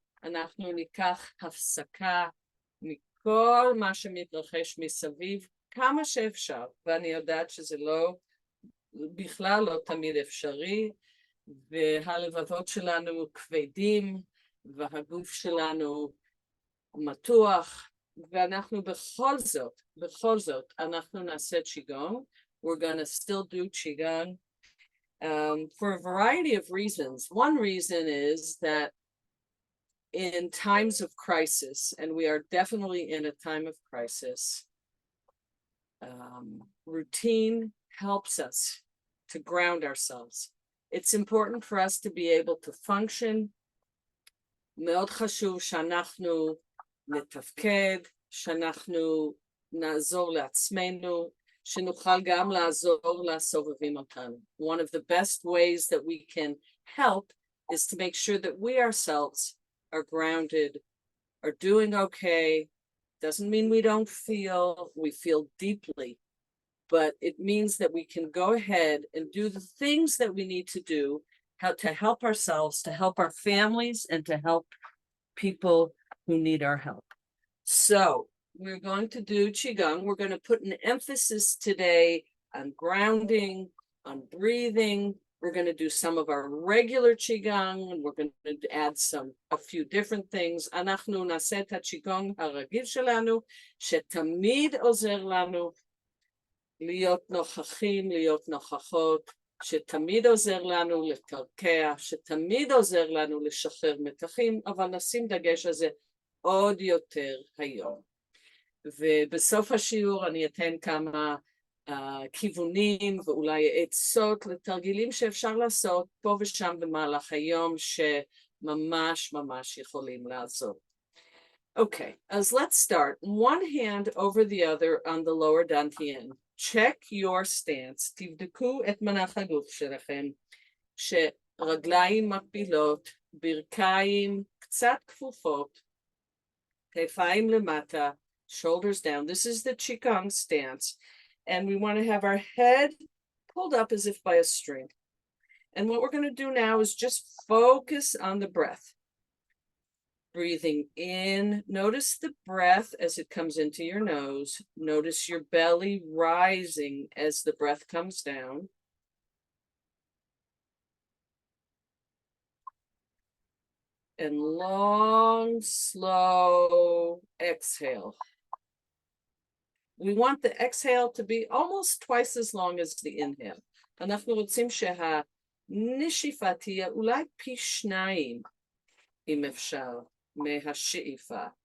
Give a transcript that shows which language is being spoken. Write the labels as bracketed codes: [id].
[he] אנחנו ניקח הפסקה מכל מה שמתרחש מסביב כמה שאפשר, ואני יודעת שזה בכלל לא תמיד אפשרי, והלבבות שלנו כבדים, והגוף שלנו מתוח, ואנחנו בכל זאת, אנחנו נעשה Qigong. [en] We're going to still do Qigong for a variety of reasons. One reason is that in times of crisis, and we are definitely in a time of crisis, routine helps us to ground ourselves. It's important for us to be able to function. [he] מאוד חשוב שאנחנו נתפקד, שאנחנו נעזור לעצמנו, שנוכל גם לעזור לסובבים אותנו. [en] One of the best ways that we can help is to make sure that we ourselves are grounded, are doing okay. Doesn't mean we don't feel, we feel deeply, but it means that we can go ahead and do the things that we need to do, how to help ourselves, to help our families, and to help people who need our help. So we're going to do Qigong. We're going to put an emphasis today on grounding, on breathing. We're going to do some of our regular Qigong, and we're going to add a few different things. [he] אנחנו נעשה את הצ'יגונג הרגיל שלנו, שתמיד עוזר לנו להיות נוכחים, להיות נוכחות, שתמיד עוזר לנו לקרקע, שתמיד עוזר לנו לשחרר מתחים, אבל נשים דגש על זה עוד יותר היום. ובסוף השיעור אני אתן כמה כיוונים ואולי עצות לתרגילים שאפשר לעשות פה ושם במהלך היום שממש ממש יכולים לעזור. [en] Okay, as let's start. One hand over the other on the lower dantian. Check your stance. [he] תבדקו את מנח הגוף שלכם, שרגליים מקבילות, ברכיים קצת כפופות, כתפיים למטה, [en] shoulders down. This is the Qigong stance. And we want to have our head pulled up as if by a string. And what we're going to do now is just focus on the breath. Breathing in, notice the breath as it comes into your nose. Notice your belly rising as the breath comes down. And long, slow exhale. We want the exhale to be almost twice as long as the inhale. [he] אנחנו רוצים שהנשיפה תהיה אולי פי 2, אם אפשר, מהשאיפה.